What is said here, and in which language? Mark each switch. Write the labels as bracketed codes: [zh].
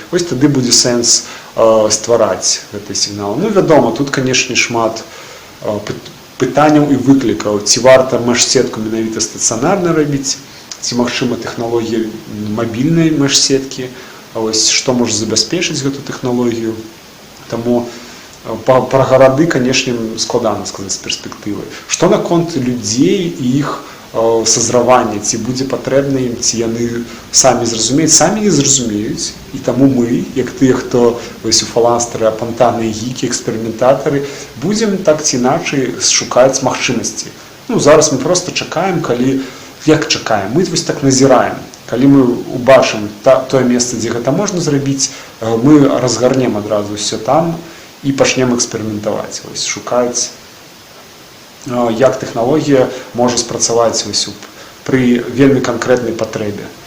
[uk] Ось тоді буде сенс створати цей сигнал. Ну, відомо, тут, звісно, шмат питань і викликів. Ці варто межсетку менавіта стаціонарно робити, ці, можливо, технології мобільної межсетки. [be] ось што можа забяспечыць гэту тэхналогію. Таму пра гарады, канешне, складана сказаць з перспектывы. Што наконт людзей і іх сазравання, ці будзе патрэбна ім, ці яны самі зразумеюць, самі не зразумеюць, і таму мы, як тыя, хто вось у фаланстары, апантаны, гікі, эксперыментатары, будзем так ці іначай шукаць магчымасці. Ну, зараз мы проста чакаем, калі, як чакаем, мы вось так назіраем. Калі мы убачым тое месца, дзе гэта можна зрабіць, мы разгарнем адразу ўсё там і пачнем эксперыментаваць, вось шукаць, як тэхналогія можа спрацаваць пры вельмі канкрэтнай патрэбе.